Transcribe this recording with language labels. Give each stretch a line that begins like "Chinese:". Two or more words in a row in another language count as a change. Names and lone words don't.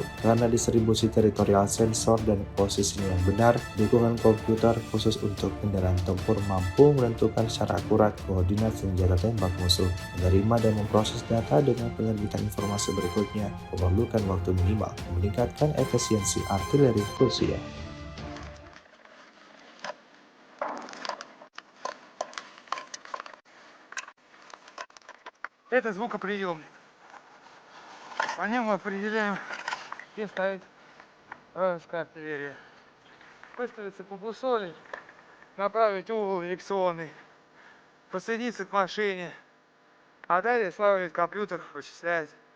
Indonesian: Karena distribusi teritorial sensor dan posisinya yang benar, dukungan komputer khusus untuk kendaraan tempur mampu menentukan secara akurat koordinat senjata tembak musuh. Menerima dan memproses data dengan penerbitan informasi berikutnya memerlukan waktu minimal, meningkatkan efisiensi artileri Rusia.
Russian: Это звукоприемник. По нему определяем, где ставить вражеская артиллерия. Выставиться по бусоле, направить угол дирекционный, подсоединиться к машине, а далее славить компьютер, вычислять.